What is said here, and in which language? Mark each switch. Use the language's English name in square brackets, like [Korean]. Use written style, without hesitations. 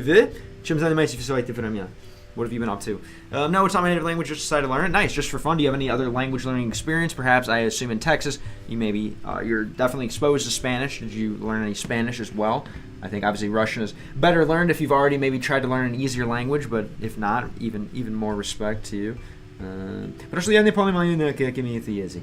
[Russian] Вы чем занимаетесь все это время? [English] What have you been up to? No, it's not my native language, just decided to learn it. Nice, just for fun. Do you have any other language learning experience? Perhaps, I assume in Texas, you maybe, you're definitely exposed to Spanish. Did you learn any Spanish as well? I think obviously Russian is better learned if you've already maybe tried to learn an easier language, but if not, even more respect to you. [Russian] Просто я не понимаю, какими это язык.